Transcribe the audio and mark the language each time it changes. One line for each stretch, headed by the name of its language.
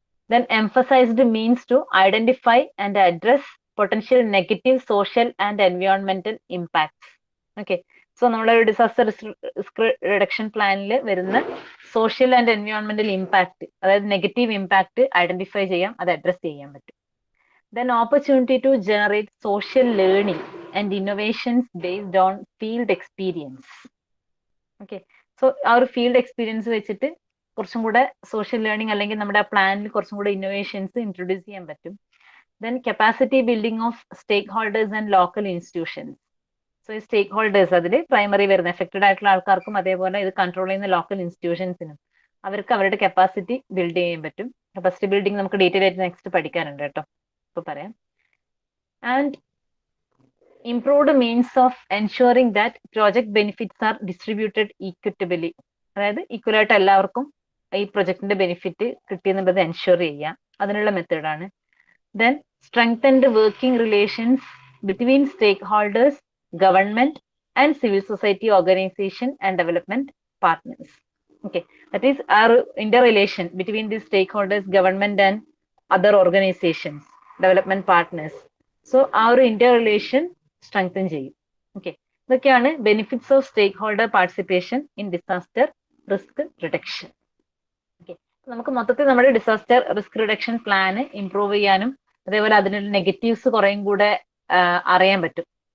English: Then emphasised means to identify and address potential negative social and എൻവയോൺമെന്റൽ impacts.
Malayalam: Okay, so നമ്മളൊരു disaster risk reduction പ്ലാനിൽ വരുന്ന social and എൻവയോൺമെന്റൽ impact, അതായത് negative impact identify ചെയ്യാം, അത് address ചെയ്യാൻ പറ്റും.
English: Then opportunity to generate social learning and innovations based on field experience.
Malayalam: Okay, so ആ ഒരു ഫീൽഡ് എക്സ്പീരിയൻസ് വെച്ചിട്ട് കുറച്ചും കൂടെ സോഷ്യൽ ലേണിംഗ് അല്ലെങ്കിൽ നമ്മുടെ ആ പ്ലാനിൽ കുറച്ചും കൂടെ ഇന്നോവേഷൻസ് ഇൻട്രൊഡ്യൂസ് ചെയ്യാൻ പറ്റും.
English: Then capacity building of stakeholders and local institutions.
Malayalam: So ഈ സ്റ്റേക്ക് ഹോൾഡേഴ്സ് അതിൽ പ്രൈമറി വരുന്ന എഫക്റ്റഡ് ആയിട്ടുള്ള ആൾക്കാർക്കും അതേപോലെ ഇത് കൺട്രോൾ ചെയ്യുന്ന ലോക്കൽ ഇൻസ്റ്റിറ്റ്യൂഷൻസിനും അവർക്ക് അവരുടെ കപ്പാസിറ്റി ബിൽഡ് ചെയ്യാൻ പറ്റും. കപ്പാസിറ്റി ബിൽഡിംഗ് നമുക്ക് ഡീറ്റെയിൽ ആയിട്ട് നെക്സ്റ്റ് പഠിക്കാനുണ്ട് കേട്ടോ, ഇപ്പൊ പറയാം.
English: And improved means of ensuring that project benefits are distributed equitably.
Malayalam: അതായത് ഈക്വൽ ആയിട്ട് എല്ലാവർക്കും ഈ പ്രൊജക്ടിന്റെ ബെനിഫിറ്റ് കിട്ടിയെന്നുള്ളത് എൻഷുർ ചെയ്യുക, അതിനുള്ള മെത്തേഡാണ്.
English: Then strengthened working relations between stakeholders, government and civil society organisation and development partners. Okay, that is our interrelation between the stakeholders, government and other organizations, development partners. So our interrelation strengthen ചെയ്യും. Okay, ഇതൊക്കെയാണ് benefits of stakeholder participation in disaster risk reduction.
Malayalam: Okay, നമുക്ക് മൊത്തത്തിൽ നമ്മുടെ disaster risk reduction plan improve ചെയ്യാനും അതേപോലെ അതിനുള്ള negatives കുറേയും കൂടെ അറിയാൻ പറ്റും.